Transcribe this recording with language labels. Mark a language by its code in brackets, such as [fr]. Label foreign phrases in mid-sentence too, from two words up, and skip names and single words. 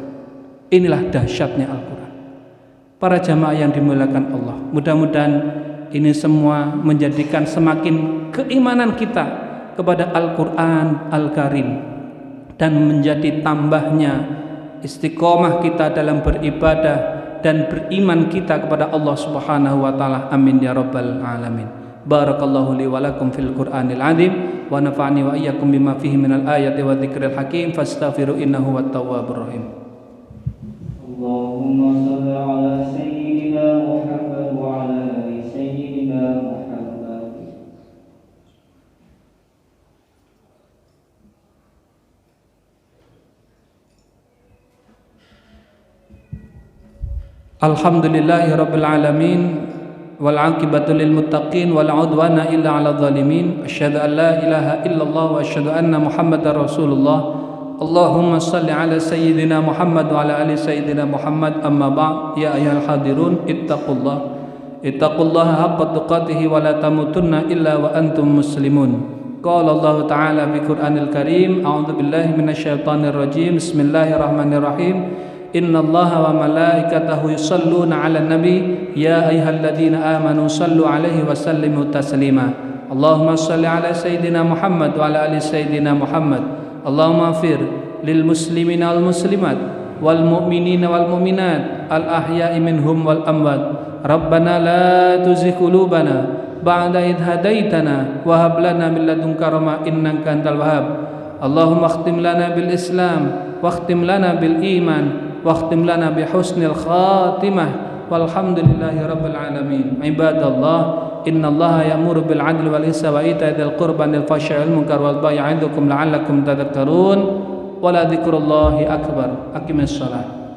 [id] Inilah dahsyatnya Al-Quran. Para jamaah yang dimuliakan Allah, mudah-mudahan ini semua menjadikan semakin keimanan kita kepada Al-Quran Al-Karim, dan menjadi tambahnya istiqomah kita dalam beribadah dan beriman kita kepada [ar] الله سبحانه وتعالى. آمين يا رب العالمين. بارك الله لي ولكم في القرآن العظيم ونفعني وإياكم بما فيه من الآيات والذكر الحكيم فاستغفروا إنه هو التواب الرحيم. Allah اللهم صل على سيدنا محمد وعلى آل سيدنا محمد. الحمد لله رب العالمين والعاقبة للمتقين ولا عدوان إلا على الظالمين. أشهد أن لا إله إلا الله وأشهد أن محمدا رسول الله. اللهم صل على سيدنا محمد وعلى آل سيدنا محمد. أما بعد. يا أيها الحاضرون اتقوا الله حق تقاته ولا تموتن إلا وأنتم مسلمون. قال الله تعالى في القرآن الكريم، أعوذ بالله من الشيطان الرجيم. Bismillahirrahmanirrahim. إن الله وملائكته يصلون على النبي يا أيها الذين آمنوا صلوا عليه وسلموا تسليما. اللهم صل على سيدنا محمد وعلى آل سيدنا محمد. اللهم اغفر للمسلمين والمسلمات والمؤمنين والمؤمنات الأحياء منهم والأموات. ربنا لا تزغ قلوبنا بعد إذ هديتنا وهب لنا من لدنك رحمة إنك أنت الوهاب. اللهم اختم لنا بالإسلام واختم لنا بالإيمان واختم لنا بحسن الخاتمة والحمد لله رب العالمين. عباد الله إن الله يأمر بالعدل والإحسان وإيتاء ذي القربى والفحشاء والمنكر والبغي يعظكم لعلكم تذكرون ولذكر الله أكبر. أقم الصلاة.